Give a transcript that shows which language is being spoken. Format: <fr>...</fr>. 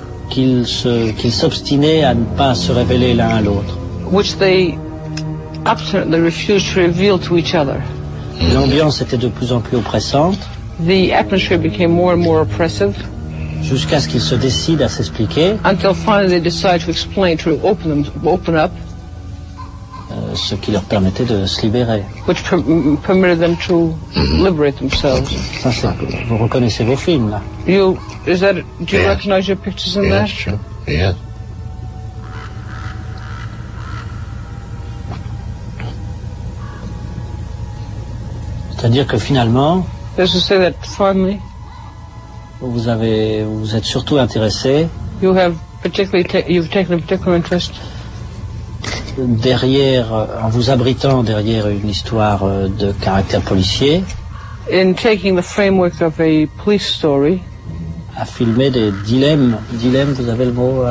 <fr>Qu'ils s'obstinaient à ne pas se révéler l'un à l'autre.</fr> <en>Which they absolutely refused to reveal to each other.</en> <fr>L'ambiance était de plus en plus oppressante.</fr> <en>The atmosphere became more and more oppressive.</en> <fr>Jusqu'à ce qu'ils se décident à s'expliquer.</fr> <en>Until finally they decide to explain, to open them, to open up.</en> <fr>Ce qui leur permettait de se libérer.</fr> <en>Which permitted them to liberate themselves.</en> <fr>Ça, c'est, vous reconnaissez vos films, là.</fr> <en>You, is that, do you yes. recognize your pictures in yes, that? Sure. Yes.</en> <fr>C'est-à-dire que finalement,</fr> <en>to say that finally,</en> <fr>vous êtes surtout intéressé.</fr> <en>You have particularly you've taken a particular interest.</en> <fr>Derrière, en vous abritant derrière une histoire de caractère policier,</fr> <en>in taking the framework of a police story,</en> <fr>à filmer des dilemmes, vous avez le mot,</fr>